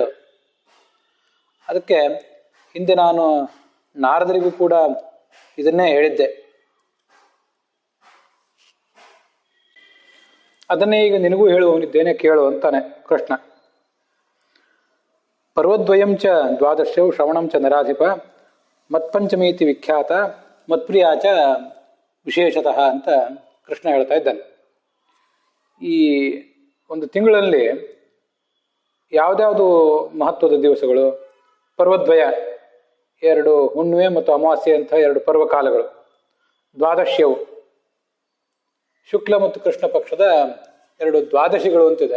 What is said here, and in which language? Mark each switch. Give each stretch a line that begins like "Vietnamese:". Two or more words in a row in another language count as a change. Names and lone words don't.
Kannada: ಅದಕ್ಕೆ ಹಿಂದೆ ನಾನು ನಾರದರಿಗೂ ಕೂಡ ಇದನ್ನೇ ಹೇಳಿದ್ದೆ, ಅದನ್ನೇ ಈಗ ನಿನಗೂ ಹೇಳುವವನಿದ್ದೇನೆ ಕೇಳು ಅಂತಾನೆ ಕೃಷ್ಣ.
Sanskrit: ಪರ್ವದ್ವಯಂ ಚ ದ್ವಾದಶವು ಶ್ರವಣಂ ಚ ನರಾಧಿಪ ಮತ್ಪಂಚಮೀತಿ ವಿಖ್ಯಾತ ಮತ್ಪ್ರಿಯಾಚ ವಿಶೇಷತಃ
Kannada: ಅಂತ ಕೃಷ್ಣ ಹೇಳ್ತಾ ಇದ್ದಾನೆ. ಈ ಒಂದು ತಿಂಗಳಲ್ಲಿ ಯಾವ್ದ್ಯಾವುದು ಮಹತ್ವದ ದಿವಸಗಳು? ಪರ್ವದ್ವಯ, 2 ಹುಣ್ಣಿಮೆ ಮತ್ತು ಅಮಾವಾಸ್ಯೆ ಅಂತ 2 ಪರ್ವಕಾಲಗಳು. ದ್ವಾದಶ್ಯವು, ಶುಕ್ಲ ಮತ್ತು ಕೃಷ್ಣ ಪಕ್ಷದ 2 ದ್ವಾದಶಿಗಳು ಅಂತಿದೆ.